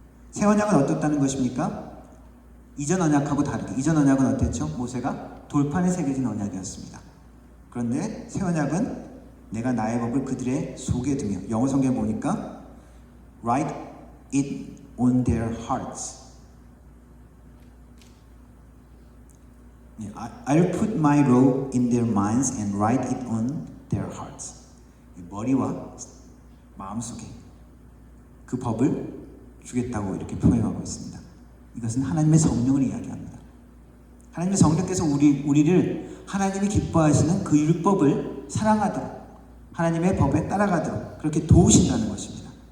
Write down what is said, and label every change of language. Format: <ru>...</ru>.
<ko>새 언약은 어떻다는 것입니까? 이전 언약하고 다르게, 이전 언약은 어땠죠? 모세가 돌판에 새겨진 언약이었습니다. 그런데 새 언약은 내가 나의 법을 그들의 속에 두며, 영어 성경에 보니까</ko> <en>write it on their hearts. I'll put my law in their minds and write it on their hearts.</en> <ko>머리와 마음속에 그 법을 주겠다고 이렇게 표현하고 있습니다. 이것은 하나님의 성령을 이야기합니다. 하나님의 성령께서 우리를 하나님이 기뻐하시는 그 율법을 사랑하도록, 하나님의 법에 따라가도록 그렇게 도우신다는 것입니다.</ko>